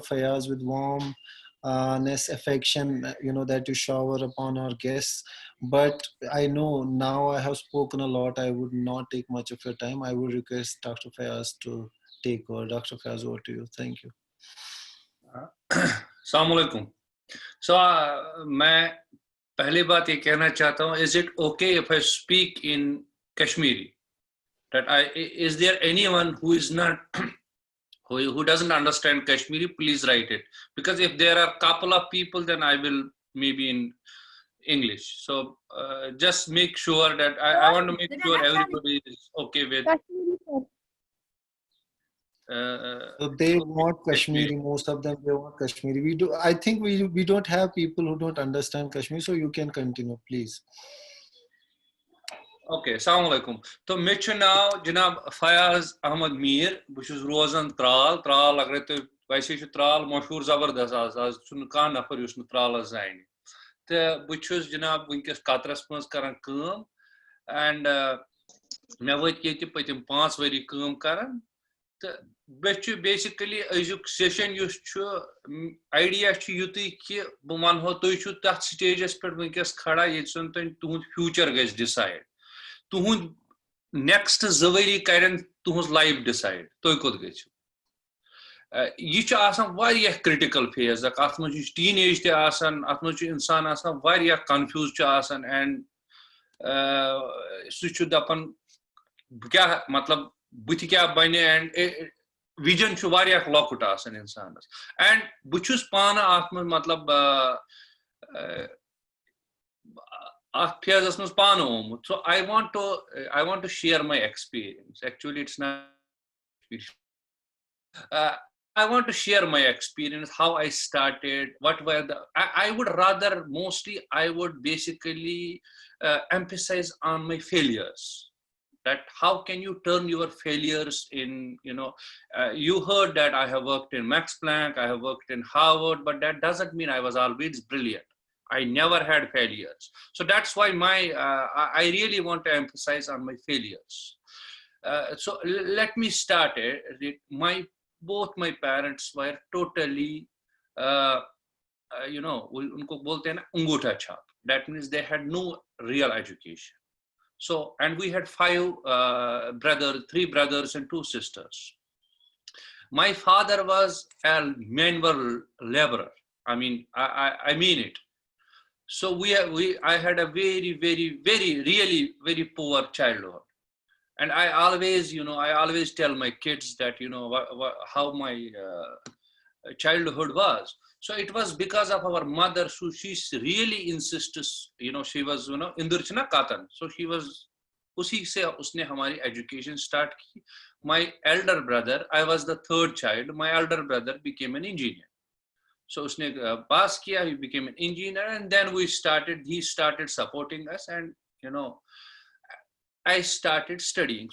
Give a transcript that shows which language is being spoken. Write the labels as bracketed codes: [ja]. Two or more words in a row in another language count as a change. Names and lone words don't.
[en] Fayaz with warmness, affection, that you shower upon our guests. But I know now I have spoken a lot. I would not take much of your time. I would request Dr. Fayaz to take over. Dr. Fayaz, over to you. Thank you. [ar] السلام عليكم. [hi] So मैं पहली बात ये कहना चाहता हूँ, [en] is it okay if I speak in Kashmiri? Is there anyone who is not who doesn't understand Kashmiri? Please write it, because if there are couple of people, then I will maybe in English. So just make sure that I want to make sure everybody is okay with. So they want Kashmiri. Most of them they want Kashmiri. We do. I think we don't have people who don't understand Kashmiri. So you can continue, please. Okay, [ar] السلام عليكم. [ks] तो मेरे नाव जनाब फयाज अहमद मीर बुशुस रोजन त्राल अगर तो वैसे त्राल मशहूर जबरदस्त आज कान नफर युस त्राल जान तो बुशुस जनाब वनकस कतरस मज करान काम एंड मे वत ये पतिम 5 वरी काम करान तो बेसिकली अजुक [en] session idea [ks] युत कि बह वनो तुम तथ स्टेजस पे वनकस खड़ा ये तुंद फ्यूचर गज डिसाइड तुहुंद नेक्स्ट 2 वरी करन तुहुंज लाइफ डिसाइड तुम कोत गो यह [en] critical phase [ks] अत [en] teen age [ks] तत इंसान [en] confuse and [ks] सह दपान क्या मतलब बुथ क्या बन एंड विजन लकुट इंसान एंड बहुत पान मतलब फेजस मज पान आमुत सो [en] I want to share my experience. Actually it's not I want to share my experience, how I started, what were the I would rather mostly I would basically emphasize on my failures, that how can you turn your failures in, you heard that I have worked in Max Planck, I have worked in Harvard, but that doesn't mean I was always brilliant. I never had failures. So that's why I really want to emphasize on my failures. So let me start it. Both my parents were totally, [hi] उनको बोलते हैं ना अंगूठा छाप. [en] That means they had no real education. So, and we had 3 brothers and 2 sisters. My father was a manual laborer. I mean, I mean it. So I had a very, very, very, really very poor childhood. And I always tell my kids that, how my childhood was. So it was because of our mother. So she really insists, she was, Indurchana Katan. So she was, [hi] उसी से उसने हमारी [en] education start [hi] ki. [en] My elder brother, I was the 3rd child. My elder brother became an engineer. So [hi] उसने पास किया, [en] he became an engineer, and then he started supporting us, and I started studying.